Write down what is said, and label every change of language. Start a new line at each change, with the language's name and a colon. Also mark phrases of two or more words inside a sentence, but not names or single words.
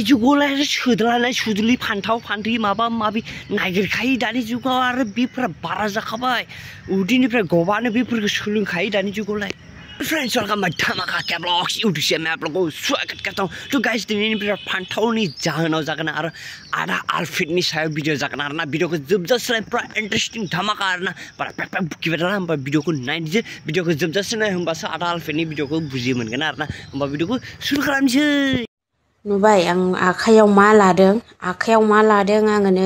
Bodo: जुगावलाय आरो सोद्लानाय सुदुलि फान्थाव फान्थि माबा माबि नागिरखायो दानि जुगाव आरो बेफोरा बारा जाखाबाय उदैनिफ्राय गबानो बेफोरखौ सोलोंखायो दानि जुगावलाय
English: friends welcome my
Hindi: धमाका के ब्लॉग्स यूट्यूब से मैं आप लोगों को स्वागत करता हूं
Bodo: तो गाइस दिनैनि भिडियो फान्थावनि जाहोनाव जागोन आरो आधा आउटफिटनि सायाव भिडियो जागोन आरोना भिडियोखौ जोबजासिम पुरा इन्टारेस्टिं धमाका आरोना बारा पेक पेक बुकिबाय थाना होमबा भिडियोखौ नायनोसै भिडियोखौ जोबजासिम नाय होमबासो आधा आउटफिटनि भिडियोखौ बुजि मोनगोन आरोना होमबा भिडियोखौ शुरू खालामनोसै नुबाय आं आखायाव मा लादों आङो नै